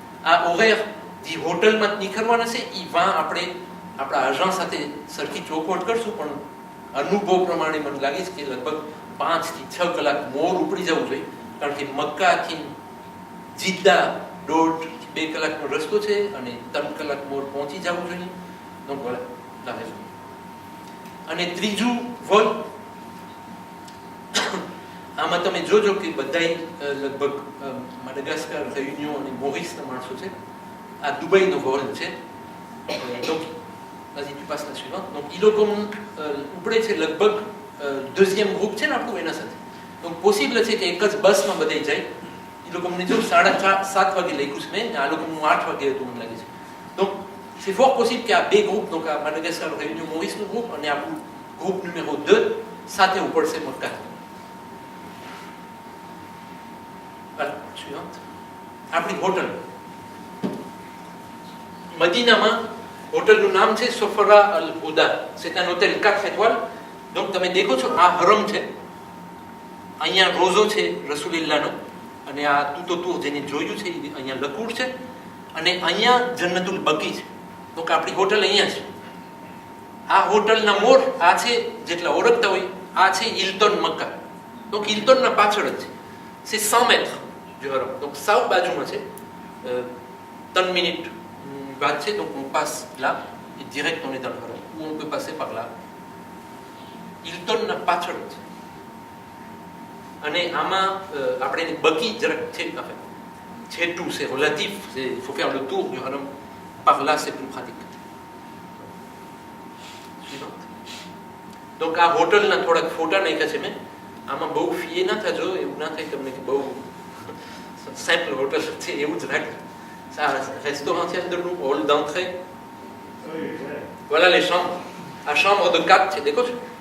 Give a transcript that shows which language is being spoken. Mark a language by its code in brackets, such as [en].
[gu] આ હોરેર જે હોટલમાં નીકળવાના છે એ વાં આપણે આપણા એજન્ટ સાથે સરખી ચોખવટ કરશું, પણ અનુભવ પ્રમાણે મને લાગે છે કે લગભગ 5 થી 6 કલાક મોર ઉપડી જવું જોઈએ, કારણ કે મક્કાથી જિદ્દા 1.5 થી 2 કલાકનો રસ્તો છે અને 3 કલાક મોર પહોંચી જવું જોઈએ. [fr] donc voilà la raison. [gu] અને ત્રીજું વોલ, આમાં તમે જોજો કે બધાય લગભગ માડાગાસ્કર, રેયુનિયન અને મોરિસના માણસો છે. આ દુબઈનો વોલ છે. [fr] donc vas-y tu passes la suivante. [gu] donc ઈ લોકો ઉપડે છે લગભગ [fr] deuxième groupe [gu] છે ને આપણું એના સાથે. donc possible છે કે એક જ બસમાં બધાય જાય. ઈ લોકો મને જો 7:30 વાગે લખ્યું છે મેં, આ લોકોનું 8 વાગે હતું મને લાગે છે. [fr] donc c'est fort possible qu'il y a બે groupes, donc à Madagascar, Réunion, Maurice નું groupe [gu] અને આપણું [fr] groupe numéro 2 [gu] સાથે ઉપડશે મક્કા. [fr] Voilà, suivante. [gu] આપણી હોટલ મદીનામાં, હોટલનું નામ છે સોફરા અલ હુદા. [fr] c'est un hôtel 4 étoiles. [gu] donc તમે દેખો છો આ હરમ છે, અહીંયા રોઝો છે રસૂલિલ્લાહનો, અને આ તૂતો તૂર જેને જોયું છે અહીંયા લકુડ છે, અને અહીંયા જન્નતુલ બકી છે. donc આપણી હોટલ અહીંયા છે. આ હોટલના મોર આ છે, જેટલા ઓળખતા હોય આ છે ઇલ્ટન મક્કા. donc ઇલ્ટનના પાછળ જ છે. [fr] c'est 100 mètres du haram. [gu] donc સાવ બાજુમાં છે. 3 minutes વાત છે. [fr] donc on passe là et direct on est dans le haram, ou on peut passer par là. [gu] ઇલ્ટનના પાછળ જ છે. અને આમાં આપણે બકી જરાક છે, [fr] c'est tout, c'est relatif, il faut faire le tour du haram. par là c'est plus pratique. suivante. [gu] donc આ હોટલના થોડાક ફોટા નાખ્યા છે મેં. આમાં બહુ ફી ના થજો, એવું ના થાય તમને કે બહુ સિમ્પલ હોટલ છે એવું જ રાખજો. [fr] ça restaurant [gu] છે અંદરનું [fr] hall d'entrée. voilà les chambres. à chambre de 4 [gu] છે, દેખો છો.